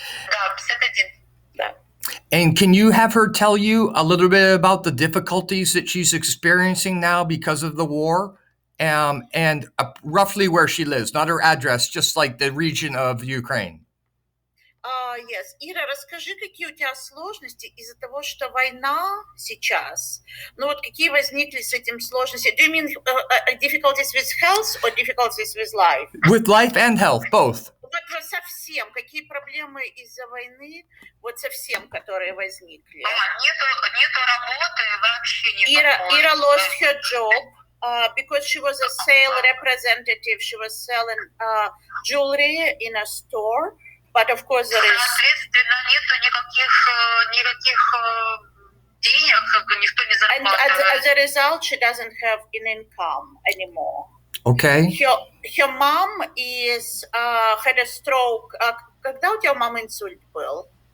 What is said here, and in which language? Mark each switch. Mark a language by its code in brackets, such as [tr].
[ru] Да, 51. Да. [en] And can you have her tell you a little bit about the difficulties that she's experiencing now because of the war? And roughly where she lives, not her address, just like the region of Ukraine. Yes. [ru] Ира, расскажи, какие у тебя сложности из-за того, что война сейчас. Ну вот какие возникли с этим сложности? [en] Do you mean difficulties with health or difficulties with life? With life and health, both. [ru] Вот совсем. Какие проблемы из-за войны, вот совсем, которые возникли? Нету работы вообще. [en] Ира lost her job. Because she was a sales representative, she was selling jewelry in a store. But of course there is... [ru] Соответственно, нету никаких денег, никто не зарабатывает. [en] And as a result, she doesn't have an income anymore. Okay. Her mom had a stroke. [ru] Когда у тебя мама инсульт был?